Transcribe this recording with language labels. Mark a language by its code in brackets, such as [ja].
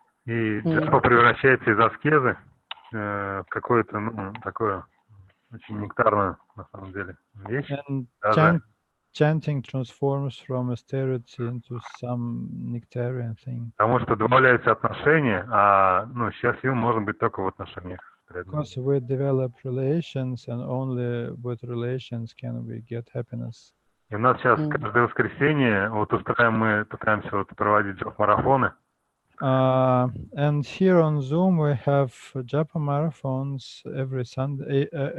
[ru] И джапа превращается из аскезы в какое-то, ну, такое очень нектарное, на самом деле, вещь. [en] And chanting transforms from austerity into some nectarian thing. [ru] Потому что добавляются отношения, а ну, счастливым можно быть только в отношениях. [en] Because we develop relations, and only with relations can we get happiness. [ru] И у нас сейчас каждое воскресенье вот устраиваем, мы пытаемся вот проводить джап-марафоны. [en] And here on Zoom we have japa marathons every Sunday.